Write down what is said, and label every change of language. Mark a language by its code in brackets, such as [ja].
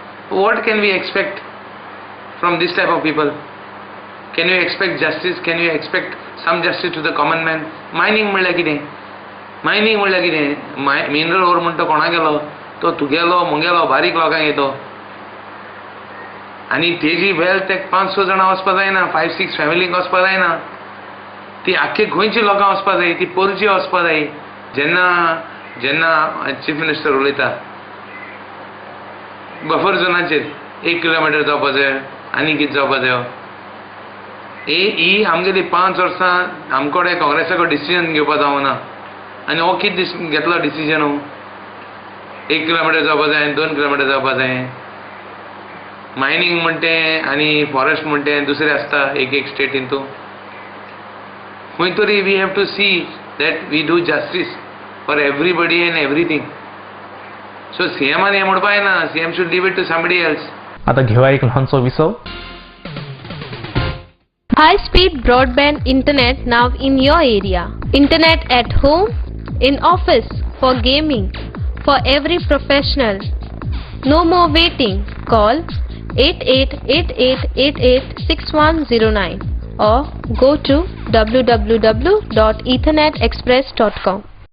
[en] What can we expect from this type of people? Can you expect justice? Can you expect some justice to the common man? [gom] Mining म्हणल्यार कितें? Mining म्हणल्यार कितें? Mineral ओर म्हणटा तो कोणा गेलो? तो तुगेलो मुगेलो बारीक लोकांक येतो. आनी तेजी वेल्थ एक 5-6 जाणां वचपा जायना, 5-6 फॅमिलींक वचपा जायना. ती आख्खी गोंयची लोकां वचपा जाय, ती पोरची वचपा जाय. जेन्ना चीफ मिनिस्टर उलयता बफर झोनाचेर 1 किलोमिटर जावपा जाय आनी कितें जावपा जायो. ही आमगेली 5 वर्सां आमकोडे काँग्रेसाक डिसिजन घेवपा जावना. आनी हो कितें घेतलो डिसिजन? 1 किलोमिटर जावपा जाय, 2 किलोमिटर जावपा जाय. मायनींग म्हणटे आनी फॉरेस्ट म्हणटे दुसरे आसता एक स्टेट हितू. खंय तरी [en] We have to see that we do justice for everybody and everything. So सीएमान हें म्हणपा येना. CM should leave it to somebody else. [gom] आता घेऊया एक ल्हानसो विसव. [en] High-speed broadband internet now in your area. Internet at home, in office, for gaming, for every professional. No more waiting. Call 8888886109 or go to www.ethernetexpress.com.